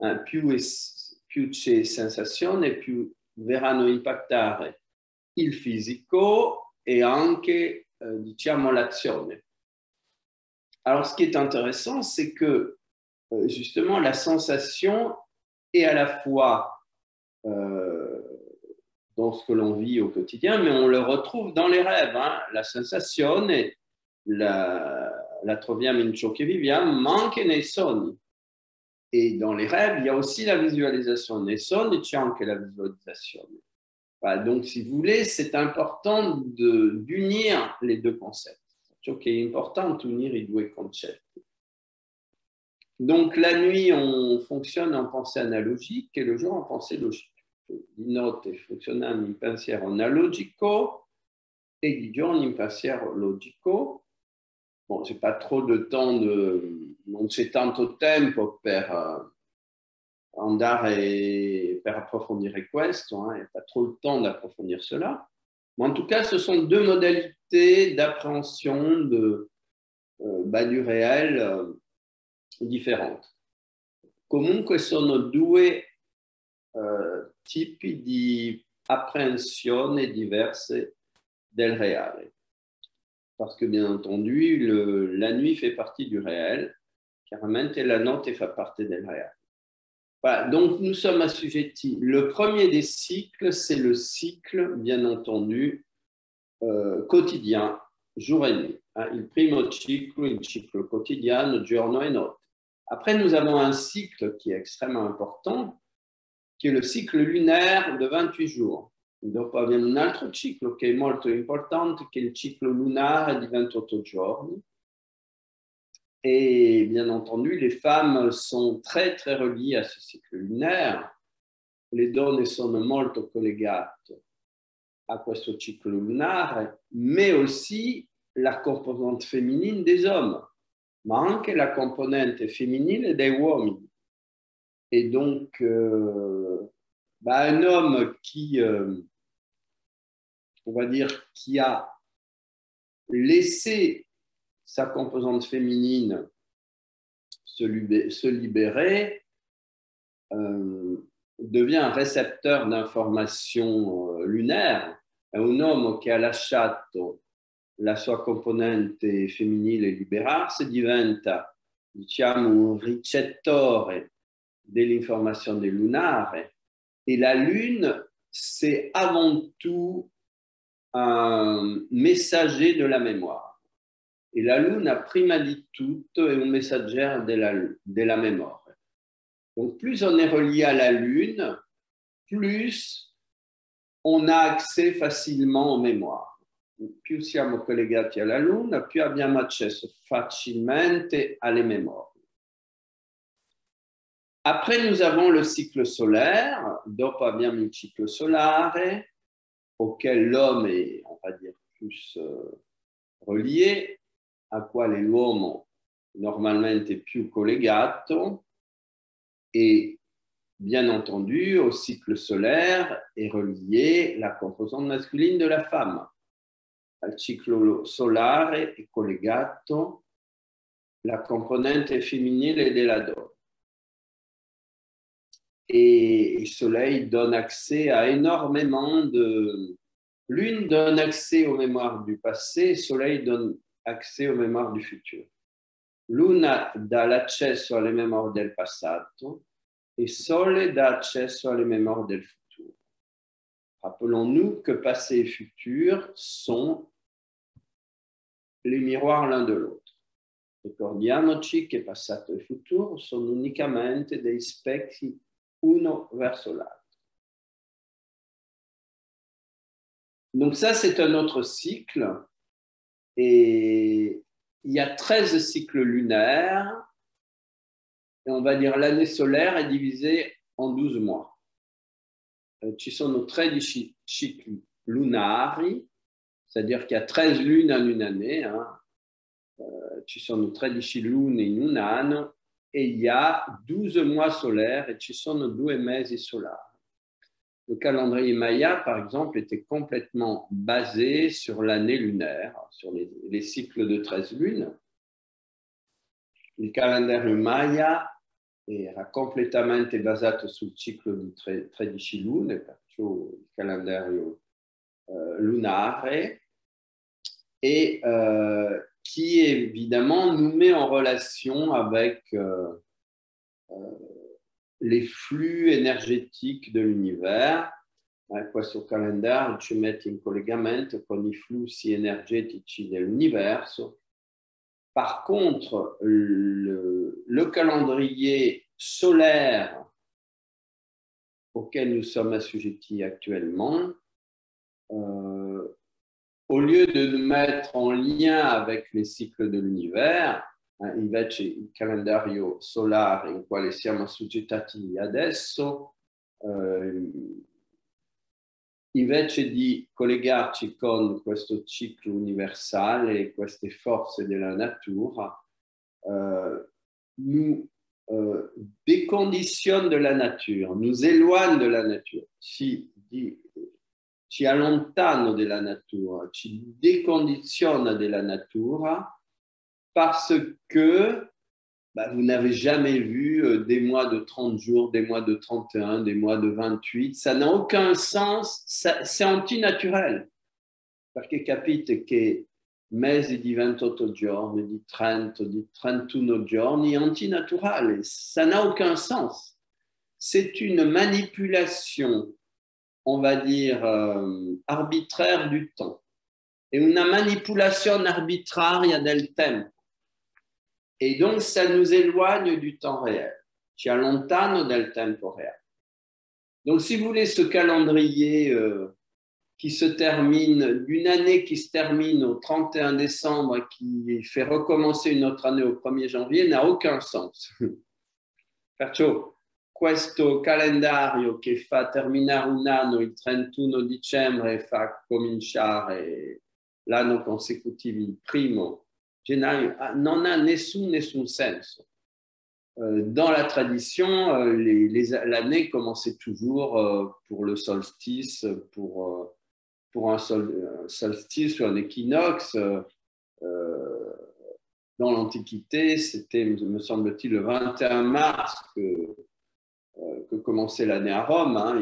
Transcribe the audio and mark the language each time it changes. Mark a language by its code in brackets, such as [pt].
[it] Più c'è sensazione, più verranno impactare il fisico et anche diciamo l'azione. [fr] Alors, ce qui est intéressant, c'est que justement la sensation est à la fois dans ce que l'on vit au quotidien, mais on le retrouve dans les rêves. [it] La sensazione la troviamo in ciò che viviamo, ma anche nei sogni. [fr] Et dans les rêves, il y a aussi la visualisation. [it] Nei sogni c'è anche la visualisation. [fr] Voilà, donc, si vous voulez, c'est important d'unir les deux concepts. [it] Ciò che è importante, unire i due concetti. [fr] Donc, la nuit, on fonctionne en pensée analogique et le jour en pensée logique. [it] Di notte funzioniamo in pensiero analogico e di giorno in pensiero logico. [fr] Bon, j'ai pas trop de temps, [it] non c'è tanto tempo per andare per approfondire questo, [fr] il n'y a pas trop le temps d'approfondir cela. Mais en tout cas, ce sont deux modalités d'appréhension du réel differenti. [it] Comunque sono due tipi di appréhensione diverse del reale. [fr] Parce que, bien entendu, la nuit fait partie du réel, [it] chiaramente la notte fa parte del réel. [fr] Voilà, donc nous sommes assujettis. Le premier des cycles, c'est le cycle, bien entendu, quotidien, jour et nuit. [it] Il primo ciclo, il ciclo quotidiano, giorno e notte. [fr] Après, nous avons un cycle qui est extrêmement important, qui est le cycle lunaire de 28 jours. [it] Dopo abbiamo un altro ciclo che è molto importante, che è il ciclo lunare di 28 giorni. [fr] Et bien entendu, les femmes sont très, très reliées à ce cycle lunaire. [it] Le donne sono molto collegate a questo ciclo lunare, [fr] mais aussi la composante féminine des hommes. [it] ma anche la componente femminile dei uomini. [fr] Et donc, un homme qui, on va dire, qui a laissé sa composante féminine se libérer, devient un récepteur d'informations lunaires. Un homme [it] che ha lasciato la sua componente femminile liberarsi diventa, diciamo, un ricettore dell'informazione lunare, [fr] et la Lune, c'est avant tout un messager de la mémoire. [it] Et la Luna, prima di tutto, è un messaggero della memoria. [fr] Donc, plus on est relié à la Lune, plus on a accès facilement aux mémoires. [it] Più siamo collegati alla Luna, più abbiamo accesso facilmente alle memorie. [fr] Après, nous avons le cycle solaire. [it] Dopo abbiamo il ciclo solare, [fr] auquel l'homme est, on va dire, plus relié, [it] a quale l'uomo normalmente più collegato, [fr] et bien entendu, au cycle solaire est relié la composante masculine de la femme. [it] Al ciclo solare è collegato la componente femminile della donna. [fr] Et le Soleil donne accès à énormément de... Lune donne accès aux mémoires du passé, Soleil donne accès aux mémoires du futur. [it] Luna dà l'accesso alle memorie del passato et Sole dà accesso alle memorie del futuro. [fr] Rappelons-nous que passé et futur sont les miroirs l'un de l'autre. [it] Ricordiamoci che passato e futuro sono unicamente dei specchi uno verso l'altro. [fr] Donc ça, c'est un autre cycle. Et il y a 13 cycles lunaires. Et on va dire l'année solaire est divisée en 12 mois. [it] Ci sono 13 cicli lunari, [fr] c'est-à-dire qu'il y a 13 lunes en une année. [it] Ci sono 13 lune in un anno. [fr] Et il y a 12 mois solaires et [it] ci sono 2 mesi solari. [fr] Le calendrier Maya, par exemple, était complètement basé sur l'année lunaire, sur les cycles de 13 lunes. [it] Il calendario Maya era completamente basato sul ciclo di 13 lune, perciò il calendario lunare, [fr] et qui évidemment nous met en relation avec les flux énergétiques de l'univers. [it] Questo calendario ci mette in collegamento con i flussi energetici dell'universo. [fr] Par contre, le calendrier solaire auquel nous sommes assujettis actuellement, au lieu de nous mettre en lien avec les cycles de l'univers, [it] invece il calendario solare in quale siamo assoggettati adesso, invece di collegarci con questo ciclo universale e queste forze della natura, [fr] nous déconditionne de la nature, nous éloigne de la nature, [it] ci allontano della natura, [fr] ci déconditionne della natura parce que vous n'avez jamais vu des mois de 30 jours, des mois de 31, des mois de 28. Ça n'a aucun sens, c'est antinaturel. [it] Perché capite che mesi di 28 giorni, di 30, di 31 giorni è antinaturale. [fr] Ça n'a aucun sens. C'est une manipulation, on va dire, arbitraire du temps. [it] E una manipulazione arbitraria del tempo. [fr] Et donc, ça nous éloigne du temps réel. [it] Ci allontano del tempo réel. [fr] Donc, si vous voulez, ce calendrier qui se termine, d'une année qui se termine au 31 décembre et qui fait recommencer une autre année au 1er janvier, n'a aucun sens. [it] Perciò, questo calendario che fa terminare un anno il 31 dicembre e fa cominciare l'anno consecutivo il 1 genaio non ha nessun senso. [fr] Dans la tradition, l'année commençait toujours pour le solstice, pour un solstice ou un équinoxe. Dans l'Antiquité, c'était, me semble-t-il, le 21 mars que commençait l'année à Rome.